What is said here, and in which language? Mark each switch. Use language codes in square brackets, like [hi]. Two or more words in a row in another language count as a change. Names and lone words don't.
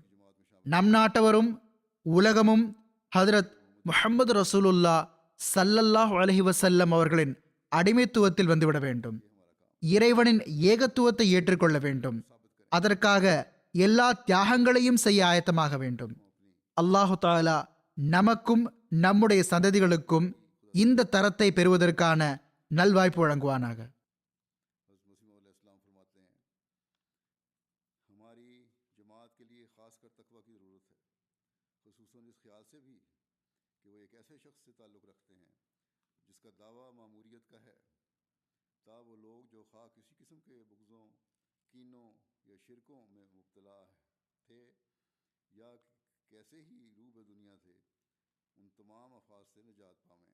[ta] நம் நாட்டவரும் உலகமும் ஹதரத் முஹம்மது [ar] رسول الله صلى الله عليه وسلم [ta] அவர்களின் அடிமைத்துவத்தில் வந்துவிட வேண்டும். இறைவனின் ஏகத்துவத்தை ஏற்றுக்கொள்ள வேண்டும். அதற்காக எல்லா தியாகங்களையும் செய்ய ஆயத்தமாக வேண்டும். [ar] الله تعالى [ta] நமக்கும் நம்முடைய சந்ததிகளுக்கும் இந்த தரத்தை பெறுவதற்கான நல்வாய்ப்பு வழங்குவானாக. [ur] وہ لوگ جو خواہ کسی قسم کے بغضوں، کینوں یا شرکوں میں مبتلا تھے یا کیسے ہی روح دنیا تھے، ان تمام افراد سے نجات پاویں.